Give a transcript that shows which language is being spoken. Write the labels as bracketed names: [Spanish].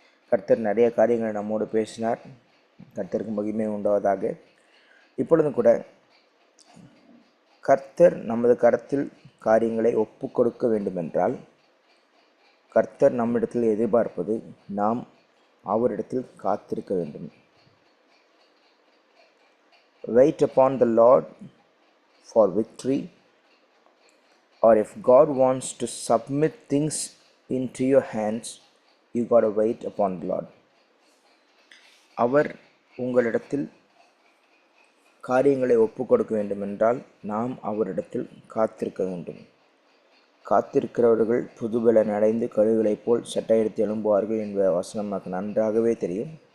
[Tamil] கர்த்தர் நிறைய காரியங்களை நம்மோடு பேசினார். கர்த்தருக்கு மகிமை உண்டாவதாக. இப்பொழுதும் கூட கர்த்தர் நமது கரத்தில் காரியங்களை ஒப்பு கொடுக்க வேண்டுமென்றால் கர்த்தர் நம்மிடத்தில் எதிர்பார்ப்பது நாம் அவரிடத்தில் காத்திருக்க வேண்டும். [English] Wait upon the Lord for victory, or if God wants to submit things into your hands, you got to wait upon the Lord. [Tamil] அவர் உங்களிடத்தில் காரியங்களை ஒப்பு கொடுக்க வேண்டுமென்றால் நாம் அவரிடத்தில் காத்திருக்க வேண்டும். காத்திருக்கிறவர்கள் புதுபலன் அடைந்து கழுகுகளைப் போல் சட்டையெடுத்து எழும்புவார்கள் என்ற வசனம் நமக்கு நன்றாகவே தெரியும்.